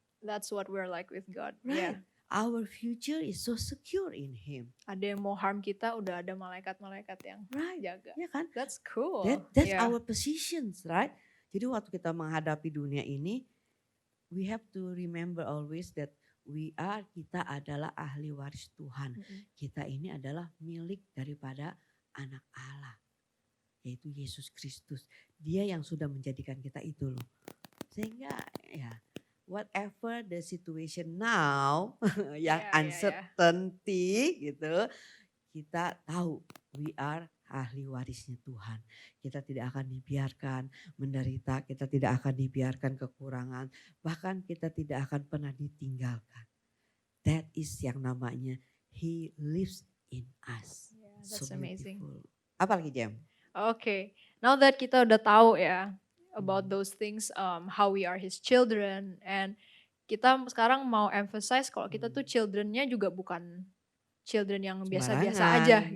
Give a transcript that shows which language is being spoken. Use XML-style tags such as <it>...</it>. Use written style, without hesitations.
<en>That's what we're like with God. Right. Our future is so secure in Him.</en> <id>Ada yang mau harm kita udah ada malaikat-malaikat yang jaga. Ya kan?</id> <en>That's cool. That's our positions, right?</en> <id>Jadi waktu kita menghadapi dunia ini,</id> <en>we have to remember always that</en> <id>kita adalah ahli waris Tuhan. Kita ini adalah milik daripada anak Allah. Yaitu Yesus Kristus. Dia yang sudah menjadikan kita itu loh. Sehingga ya</id> <en>whatever the situation now, yang Yeah, yeah, yeah.</en> <id>uncertainty gitu, kita tahu</id> <en>we are</en> <id>ahli warisnya Tuhan. Kita tidak akan dibiarkan menderita, kita tidak akan dibiarkan kekurangan, bahkan kita tidak akan pernah ditinggalkan.</id> <en>That is</en> <id>yang namanya</id> <en>He lives in us. Yeah, that's amazing.</en> <id>Beautiful. Apa lagi Jem?</id> <en>Okay, now that</en> <id>kita udah tahu ya</id> <en>about those things, how we are His children, and</en> <id>kita sekarang mau emphasize kalau kita tuh childrennya juga bukan children yang biasa-biasa aja</id>